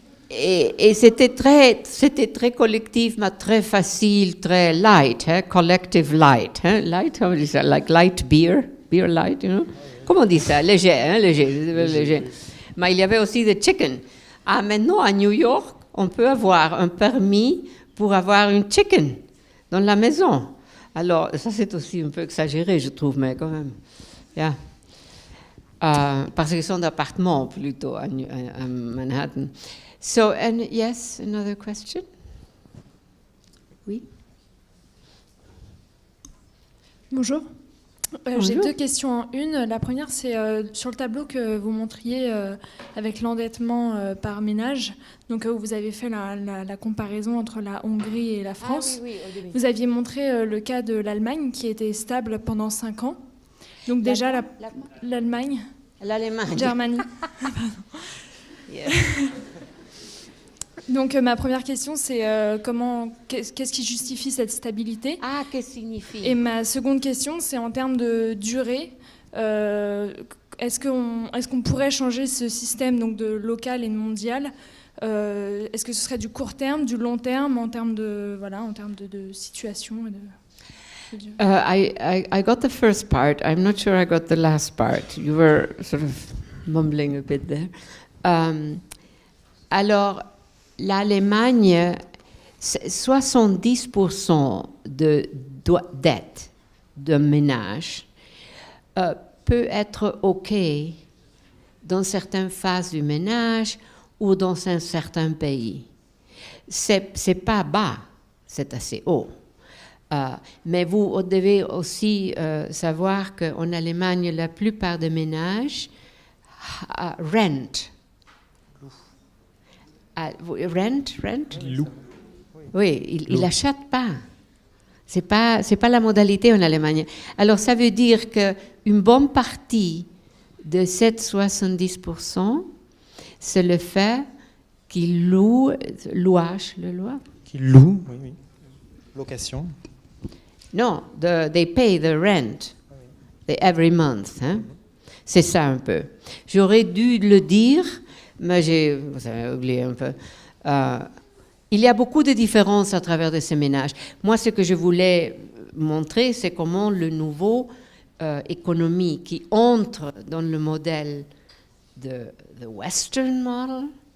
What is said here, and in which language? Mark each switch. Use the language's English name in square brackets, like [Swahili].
[French] Et c'était très collectif, mais très facile, très light, hein, collective light. [English] Hein, light, how do you say, like light beer light, you know? [French] Comment on dit ça? Léger, hein, léger. Mais il y avait aussi des chicken. Ah, maintenant, à New York, on peut avoir un permis pour avoir une chicken dans la maison. Alors, ça, c'est aussi un peu exagéré, je trouve, mais quand même. Yeah. Parce qu'ils sont d'appartements, plutôt, à Manhattan. [English] So, and yes, another question? [French] Oui? Bonjour. Bonjour. J'ai deux questions en une. La première, c'est sur le tableau que vous montriez avec l'endettement par ménage. Donc, vous avez fait la comparaison entre la Hongrie et la France. Ah, oui, au début. Vous aviez montré le cas de l'Allemagne qui était stable pendant 5 ans. Donc, déjà, l'Allemagne. L'Allemagne. [English] Germany. Yeah. [French] Donc, ma première question, c'est qu'est-ce qui justifie cette stabilité? Ah, qu'est-ce que signifie? Et ma seconde question, c'est en termes de durée. Est-ce qu'on pourrait changer ce système donc de local et de mondial? Est-ce que ce serait du court terme, du long terme, en termes de situation et de... [English] I got the first part. I'm not sure I got the last part. You were sort of mumbling a bit there. [French] Alors, l'Allemagne, 70% de dette de ménage peut être OK dans certaines phases du ménage ou dans un certain pays. C'est pas bas, c'est assez haut. Mais vous devez aussi savoir qu'en Allemagne, la plupart des ménages rent. [English] Rent? [French] Loup. Oui, il n'achète pas. C'est pas la modalité en Allemagne. Alors, ça veut dire qu'une bonne partie de cette 70%, c'est le fait qu'ils louent, Qui loue, oui. Location. [English] Non, they pay the rent every month. [French] Hein? C'est ça un peu. J'aurais dû le dire, mais vous avez oublié un peu. Il y a beaucoup de différences à travers de ces ménages. Moi, ce que je voulais montrer, c'est comment le nouveau économie qui entre dans le modèle de the Western model.